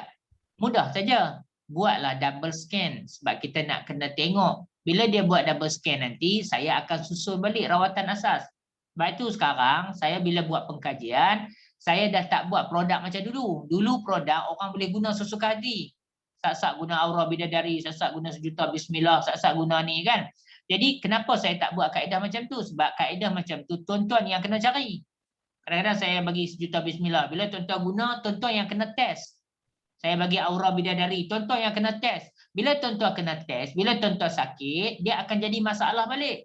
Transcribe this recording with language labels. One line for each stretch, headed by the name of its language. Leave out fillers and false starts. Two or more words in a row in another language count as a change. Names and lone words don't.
Malay: Mudah saja. Buatlah
English: double scan
Malay: sebab kita nak kena tengok. Bila dia buat
English: double scan
Malay: nanti, saya akan susun balik rawatan asas. Sebab itu sekarang saya bila buat pengkajian, saya dah tak buat produk macam dulu. Dulu produk orang boleh guna sesuka hati. Sak-sak guna aura bidadari, sak-sak guna sejuta bismillah, sak-sak guna ni kan. Jadi kenapa saya tak buat kaedah macam tu? Sebab kaedah macam tu tuan-tuan yang kena cari. Kadang-kadang saya bagi sejuta bismillah. Bila tuan-tuan guna, tuan-tuan yang kena test. Saya bagi aura bidadari, tuan-tuan yang kena test. Bila tuan-tuan kena test, bila tuan-tuan sakit, dia akan jadi masalah balik.